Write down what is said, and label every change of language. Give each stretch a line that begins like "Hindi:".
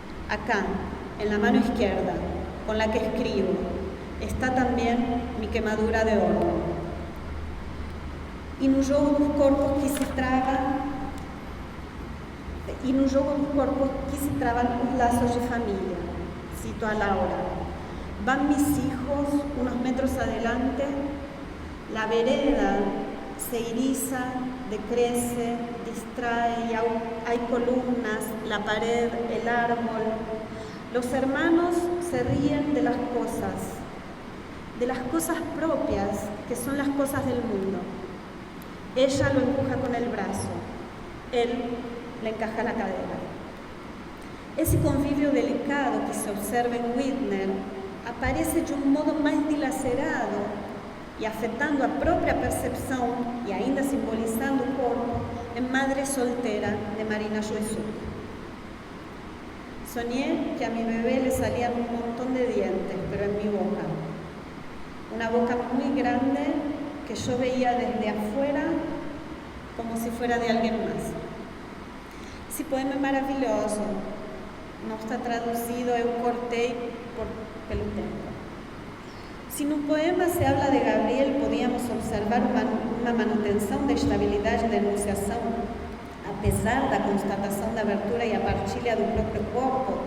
Spanish: Acá, en la mano izquierda, con la que escribo, está también mi quemadura de horno.
Portuguese: E no jogo dos corpos que se traban os laços de família. Cito a Laura.
Spanish: Van mis hijos unos metros adelante, la vereda se eriza, decrece, distrae, hay columnas, la pared, el árbol. Los hermanos se ríen de las cosas propias, que son las cosas del mundo. Ella lo empuja con el brazo, él le encaja la cadera.
Portuguese: Esse convívio delicado que se observa em Widner aparece de um modo mais dilacerado e afetando a própria percepção e ainda simbolizando o corpo em Madre Soltera, de Marina Joensuu.
Spanish: Soñé que a mi bebé le salían un montón de dientes, pero en mi boca. Una boca muy grande que yo veía desde afuera como si fuera de alguien más.
Portuguese: Esse poema é maravilhoso. Não está traduzido, eu cortei pelo tempo. Se no poema se habla de Gabriel, podíamos observar uma manutenção da estabilidade da enunciação, apesar da constatação da abertura e a partilha do próprio corpo.